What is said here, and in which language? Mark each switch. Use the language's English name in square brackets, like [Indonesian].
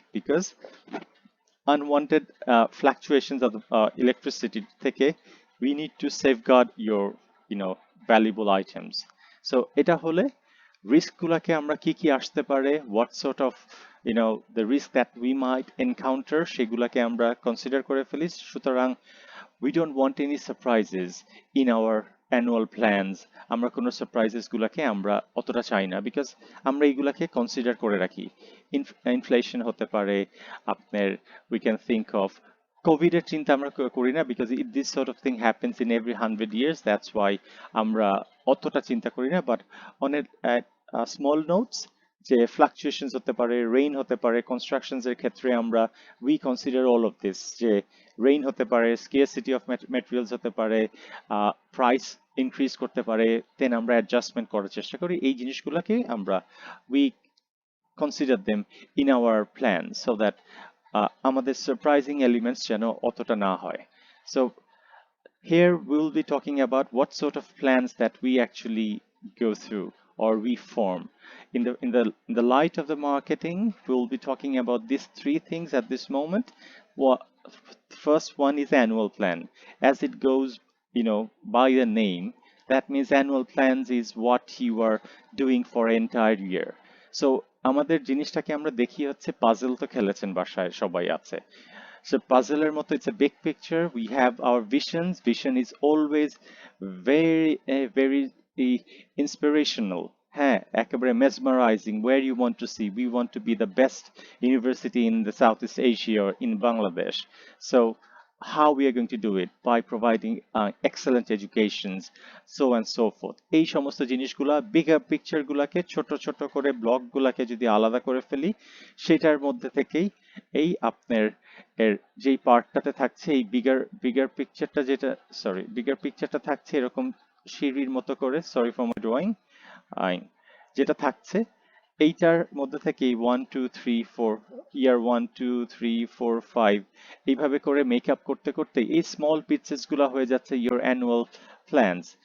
[English] Because unwanted fluctuations of the electricity [Bangla] থেকে [English] we need to safeguard your valuable items. [Bangla] So এটা হলে risk গুলাকে আমরা কি আসতে পারে, [English] what sort of the risk that we might encounter [Bangla] সেগুলাকে আমরা consider করে ফেলি। সুতরাং [English] we don't want any surprises in our annual plans. [Bangla] আমরা কোনো সারপ্রাইজেস গুলাকে আমরা অতটা চাই না বিকজ আমরা এইগুলাকে কনসিডার করে রাখি। ইনফ্লেশন হতে পারে আপনার, [English] we can think of COVID [Bangla] এর চিন্তা আমরা করি না [English] Because this sort of thing happens in every 100 years. That's why [Bangla] আমরা অতটা চিন্তা করি না, but [English] on a small notes [Bangla] যে ফ্লাকচুয়েশনস হতে পারে, রেইন হতে পারে, কনস্ট্রাকশনস এর ক্ষেত্রে আমরা [English] we consider all of this [Bangla] যে রেইন হতে পারে, [English] scarcity of materials [Bangla] হতে পারে, প্রাইস ইনক্রিজ করতে পারে, দেন আমরা অ্যাডজাস্টমেন্ট করার চেষ্টা করি। এই জিনিসগুলোকে আমরা [English] we consider them in our plan so that [Bangla] আমাদের [English] surprising elements [Bangla] যেন অতটা না হয়। [English] So here we will be talking about what sort of plans that we actually go through or we form. In the light of the marketing, we will be talking about these 3 things at this moment. What first one is annual plan. As it goes, by the name, that means annual plans is what you are doing for an entire year. [Bangla] So আমাদের জিনিসটাকে আমরা দেখি হচ্ছে puzzle তো খেলেছেন বাসায় সবাই আছে [English] So puzzler [Bangla] মতো, [English] it's a big picture. We have our visions. Vision is always very inspirational. [Bangla] হ্যাঁ, একেবারে mesmerizing. [English] Where you want to see. We want to be the best university in the Southeast Asia or in Bangladesh. So how we are going to do it by providing excellent educations, so and so forth. [Bangla] এই সমস্ত জিনিসগুলা bigger picture গুলাকে ছোট ছোট করে block গুলাকে যদি আলাদা করে ফেলি, সেটার মধ্যে থেকেই এই আপনার এর যেই পার্টটাতে থাকছে এই বিগার পিকচারটা, যেটা বিগার পিকচারটা থাকছে এরকম সিঁড়ির মতো করে, [English] sorry for my drawing, [Bangla] যেটা থাকছে এইটার মধ্যে থেকে 1 2 3 4 ইয়ার 1 2 3 4 5 এইভাবে করে মেকআপ করতে করতে এই স্মল পিকচার্স গুলা হয়ে যাচ্ছে [English] Your annual plans.